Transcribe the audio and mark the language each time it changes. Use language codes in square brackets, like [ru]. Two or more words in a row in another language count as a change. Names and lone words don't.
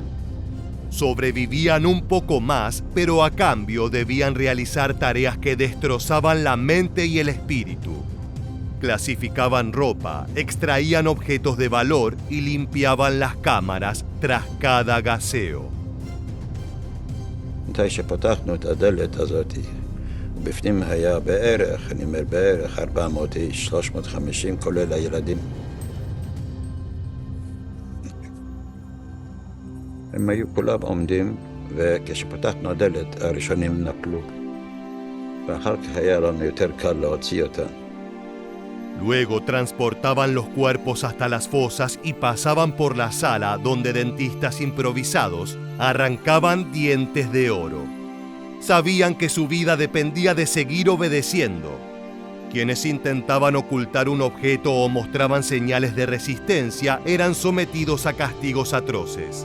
[es] Sobrevivían un poco más, pero a cambio debían realizar tareas que destrozaban la mente y el espíritu. Clasificaban ropa, extraían objetos de valor y limpiaban las cámaras tras cada gaseo. [he] מתי שפתחנו את הדלת הזאת, בפנים היה בערך, אני אומר בערך 400 איש, 350 כולל הילדים. הם היו כולם עומדים, וכשפתחנו הדלת הראשונים נפלו. ואחר כך היה לנו יותר קל להוציא אותם. [es] Luego transportaban los cuerpos hasta las fosas y pasaban por la sala donde dentistas improvisados arrancaban dientes de oro. Sabían que su vida dependía de seguir obedeciendo. Quienes intentaban ocultar un objeto o mostraban señales de resistencia eran sometidos a castigos atroces.